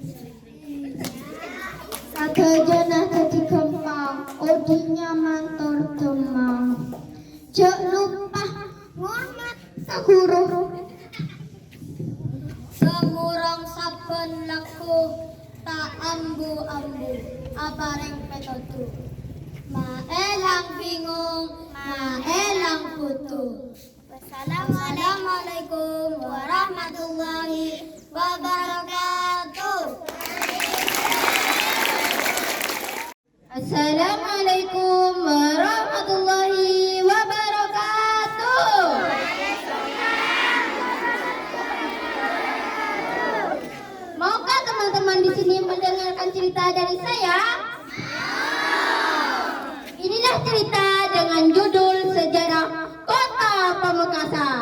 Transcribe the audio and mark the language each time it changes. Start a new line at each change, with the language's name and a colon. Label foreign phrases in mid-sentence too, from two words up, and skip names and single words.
Madurese: sakejana tadi kempang odinya mantor temang cek lupa ngormat saguru semurang saben laku tak ambu-ambu apareng petotu maelang bingung maelang putu.
Arabic: والسلام عليكم ورحمة الله وبركاته. السلام عليكم ورحمة الله وبركاته.
Indonesian: Maukah teman-teman di sini mendengarkan cerita dari saya? Inilah cerita dengan judul Sejarah Kota Pamekasan.